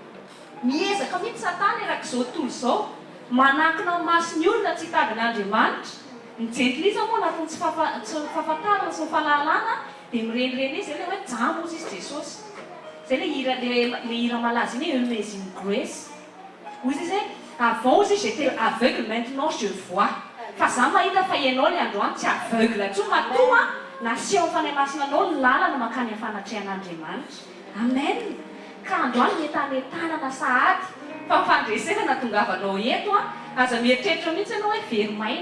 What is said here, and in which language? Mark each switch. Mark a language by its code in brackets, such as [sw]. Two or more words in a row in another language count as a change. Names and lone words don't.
[mg] Miezaka mihitsy Satana erak'izao tontolo izao manakina ny mason'ny olona tsy hitadin'Andriamanitra. Ny jentilisa moa anatin'ny tsy fahafantarana sy ny fahalalana dia mirenireny izy hoe jamo ozy izy Jesosy. Izay le hira malaza iny Amazing Grace. Ozy izy [fr] avant ozy j'étais aveugle maintenant je vois. [mg] Fa za mahita fa ianao ilay androany tsy aveugle intsony matoa naseho amin'ny fanahy masinanao ny lalana mankany amin'ny fanatrehan'Andriamanitra. Amen. Ka androany mietanetana sahady fa fandresena nahatongavanao eto aza mieritreritra mihitsy ianao hoe verimaina.